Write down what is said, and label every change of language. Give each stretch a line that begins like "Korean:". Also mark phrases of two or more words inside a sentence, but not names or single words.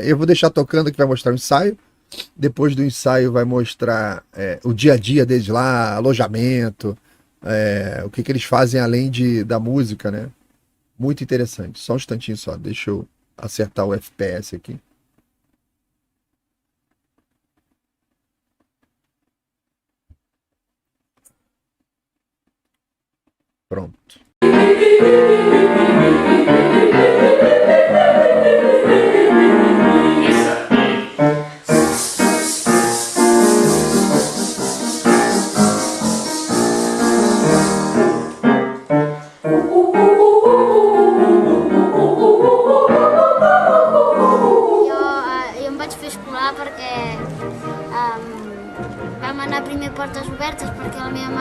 Portuguese: Eu vou deixar tocando que vai mostrar o ensaio. Depois do ensaio vai mostrar o dia a dia deles lá, alojamento, o que eles fazem além da música, né? Muito interessante. Só um instantinho só, deixa eu acertar o FPS aqui. Pronto.
Catalan: Jo em vaig fer escolar perquè vam anar primer a portes obertes perquè la meva